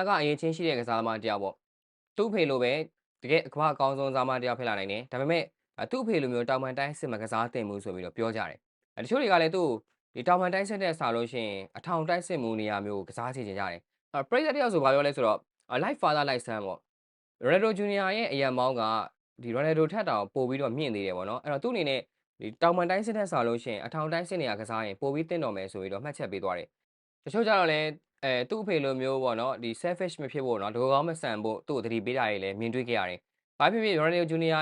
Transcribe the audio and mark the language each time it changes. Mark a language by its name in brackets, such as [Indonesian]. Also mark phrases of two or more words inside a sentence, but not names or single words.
[Burmese] ကအရင်ချင်းရှိတဲ့ကစားသမားတစ်ယောက်ပေါ့။သူ့အဖေလိုပဲတကယ်ကမ္ဘာ့အကောင်းဆုံးကစားသမားတစ်ယောက်ဖြစ်လာနိုင်တယ်။ဒါပေမဲ့သူ့အဖေလိုမျိုးတောင်ပန်တိုင်းစစ်မကစားသင့်ဘူးဆိုပြီးတော့ပြောကြတယ်။တချို့တွေကလည်းသူ့ဒီတောင်ပန်တိုင်းစစ်တဲ့ဆာလို့ရှိရင်အထောင်တိုက်စစ်မှုနေရာမျိုးကစားစီချင်ကြတယ်။ပရိသတ်တစ်ယောက်ဆိုဘာပြောလဲဆိုတော့ [English] like father like son [Burmese] ပေါ့။ Ronaldo Jr. ရဲ့အရန်မောင်းကဒီ Ronaldo ထက်တောင်ပိုပြီးတော့မြင့်သေးတယ်ပေါ့နော်။အဲ့တော့သူ့အနေနဲ့ဒီတောင်ပန်တိုင်းစစ်တဲ့ဆာလို့ရှိရင်အထောင်တိုင်းစစ်နေရာကစားရင်ပိုပြီးတင့်တော်မယ်ဆိုပြီးတော့မှတ်ချက်ပေးသွားတယ်။တချို့ကြတော့လည်းသူ့အဖေလိုမျိုးပေါ့နော်ဒီ selfish မဖြစ်ဖို့နော်ဒိုကောင်းမဆန်ဖို့သူ့ကိုသတိပေးတာတွေလည်းမြင်တွေ့ခဲ့ရတယ်။ဘာဖြစ်ဖြစ် Ronaldo Jr.